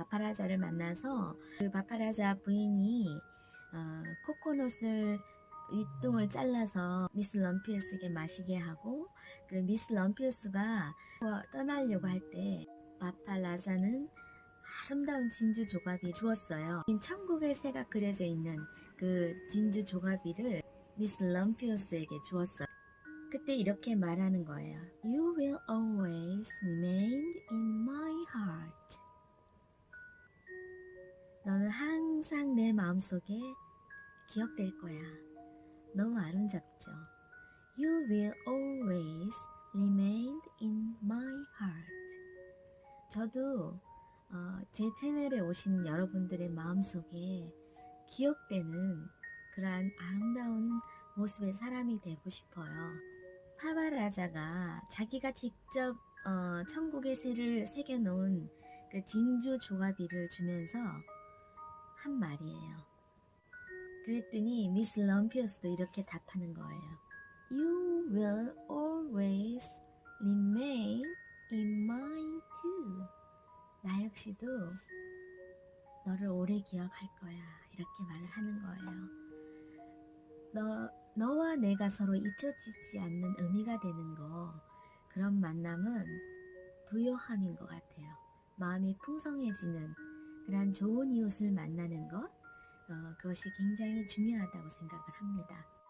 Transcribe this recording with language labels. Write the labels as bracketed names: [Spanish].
[Korean] 바파라자를 만나서 그 바파라자 부인이 코코넛을 윗둥을 잘라서 미스 럼피우스에게 마시게 하고 그 미스 럼피우스가 떠나려고 할 때 바파라자는 아름다운 진주 조각이 주었어요. 천국의 새가 그려져 있는 그 진주 조각비를 미스 럼피우스에게 주었어요. 그때 이렇게 말하는 거예요. [English] You will always remain in my heart. [Korean] 너는 항상 내 마음속에 기억될 거야. 너무 아름답죠? [English] You will always remain in my heart. [Korean] 저도 제 채널에 오신 여러분들의 마음속에 기억되는 그러한 아름다운 모습의 사람이 되고 싶어요. 파바라자가 자기가 직접 천국의 새를 새겨놓은 그 진주 조각비를 주면서 한 말이에요. 그랬더니 미스 럼피우스도 이렇게 답하는 거예요. [English] You will always remain in mine too. [Korean] 나 역시도 너를 오래 기억할 거야. 이렇게 말을 하는 거예요. 너와 내가 서로 잊혀지지 않는 의미가 되는 거, 그런 만남은 부요함인 것 같아요. 마음이 풍성해지는 그런 좋은 이웃을 만나는 것, 그것이 굉장히 중요하다고 생각을 합니다.